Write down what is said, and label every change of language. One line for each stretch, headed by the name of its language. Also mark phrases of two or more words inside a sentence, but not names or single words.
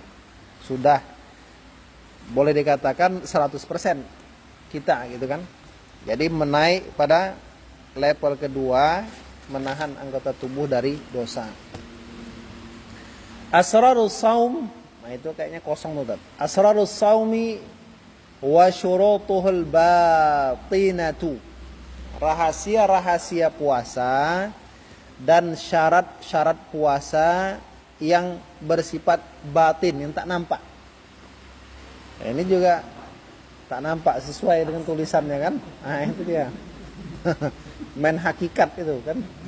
Indonesian: Sudah boleh dikatakan 100% kita gitu kan. Jadi menaik pada level kedua, menahan anggota tubuh dari dosa.
Arabic: أسرار الصوم,
Indonesian: nah itu kayaknya kosong tuh.
Arabic: أسرار الصوم وشروطه الباطنة.
Indonesian: Rahasia-rahasia puasa dan syarat-syarat puasa yang bersifat batin, yang tak nampak. Nah, ini juga tak nampak sesuai dengan tulisannya kan. Nah itu dia. Main hakikat itu kan.